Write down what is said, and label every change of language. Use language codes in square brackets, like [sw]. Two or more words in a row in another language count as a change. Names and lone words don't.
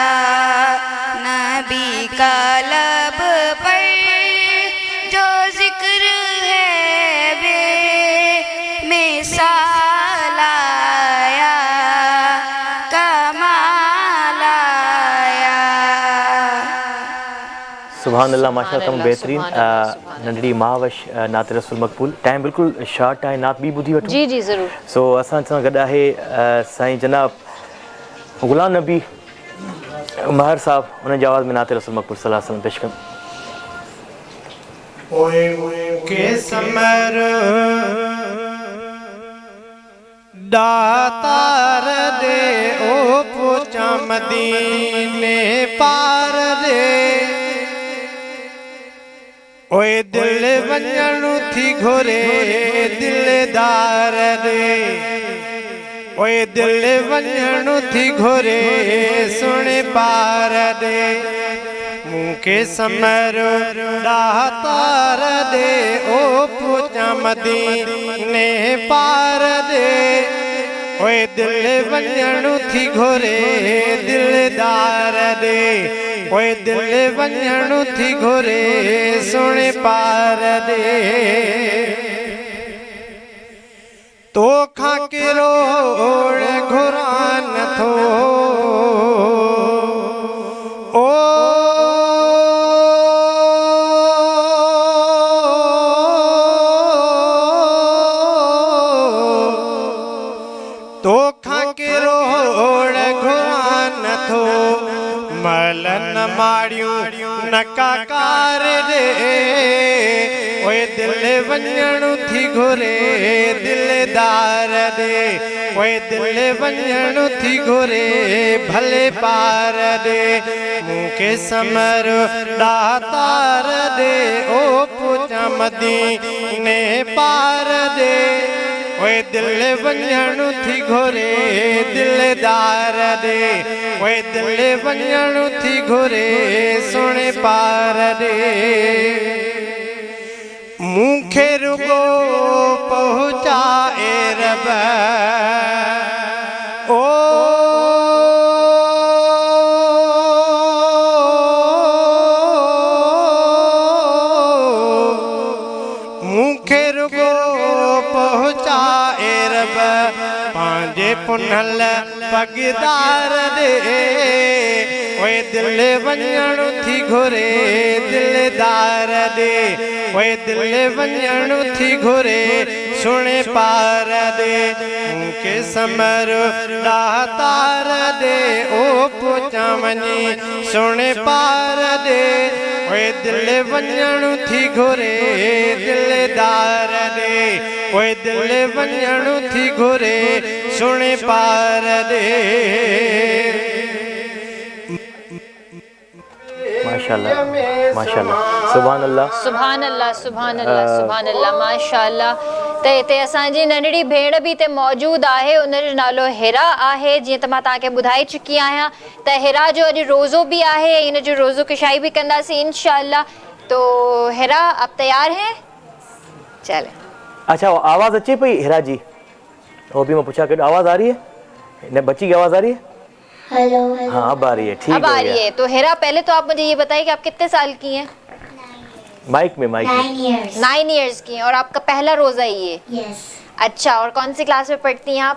[ur] نبی کا لب پر جو ذکر ہے بےمثال آیا، کمال آیا. [ar] سبحان الله, [sd] माशाअल्लाह, तमामु बेहतरीन नंढड़ी मावश नात रसूल मक़बूल। टाइम बिल्कुल शॉर्ट आहे, नात बि ॿुधी वठूं। जी जी ज़रूर। सो असां सां गॾु आहे साईं जनाब ग़ुलाम नबी महर साहब, उन जी आवाज़ में नात रसूल मक़बूल [ar] صلى الله عليه وسلم [sd] पेश कनि। के समर दातार दे ओ पोचा मदीने पार दे, ओए दिल वञणु थी घुरे दिलदार दे, ओए दिल वञणु थी घुरे सुणे पार दे, मूंखे समर दातार दे ओ पोचा मदीने पार दे, ओए दिल वञणु थी घुरे दिलदार दे, ओए दिल वञणु थी घुरे सुणे पार दे। तो खां किरोड़ घुरान थो ओ तो खां किरोड़ घुरान थो मलन माड़ियूं नकाकार दे, ओए दिल वञणु थी घुरे दिलदार दे, ओए दिल वञणु थी घुरे भले पार दे, मूंखे समर दातार दे ओ पोचा मदीने पार दे, ओए दिल वञणु थी घुरे दिलदार दे, ओए दिल वञणु थी घुरे सुणे पार दे, मूंखे रुगो पहुचाए रब ओ मूंखे रुगो पहुचाए रब पंहिंजे पुनल पगदार दे, ओए दिल वञणु थी घुरे दिलदार दे, ओए दिल वञणु थी घुरे सुणे पार दे, मूंखे समर दातार दे ओ पोचा वञी सुणे पार दे, ओए दिल वञणु थी घुरे दिलदार दे, ओए दिल वञणु थी घुरे सुणे पार दे। [ar] ما شاء الله، ما شاء الله، سبحان الله, سبحان الله، سبحان الله، سبحان الله، ما شاء الله. [sd] त हिते असांजी नंढड़ी भेण बि हिते मौजूदु आहे, उनजो नालो हिरा आहे। जीअं त मां तव्हांखे ॿुधाए चुकी आहियां त हिरा जो अॼु रोज़ो बि आहे, इन जो रोज़ो कुशाई बि कंदासीं इंशाअल्लाह। [ur] تو ہیرا آپ تیار ہیں؟ چلے. अच्छा, [sd] आवाज़ अचे पई हिरा जी? [ur] وہ بھی میں پوچھا کر، آواز آ رہی ہے? بچی کی آواز آ رہی ہے? हेलो। ہاں اب آ رہی ہے، ٹھیک اب آ رہی ہے. تو ہیرا پہلے تو آپ مجھے یہ بتائیے کہ آپ کتنے سال کی ہیں? مائیک میں 9 ایئرز کی ہیں۔ اور آپ کا پہلا روزہ یہ? यस। اچھا، اور کون سی کلاس میں پڑھتی ہیں آپ?